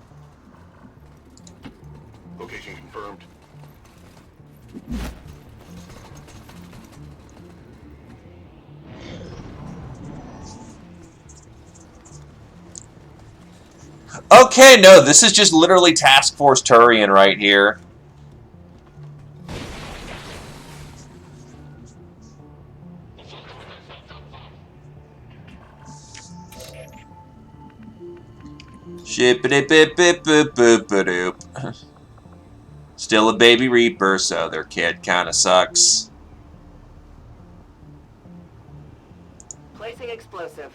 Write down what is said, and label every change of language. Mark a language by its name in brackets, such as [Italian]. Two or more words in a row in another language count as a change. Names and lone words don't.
[English] Location confirmed. Okay, no, this is just literally Task Force Turian right here. Shippity-bip-bip-bip-bip-bip-doop. Still a baby Reaper, so their kid kinda sucks. Placing explosive.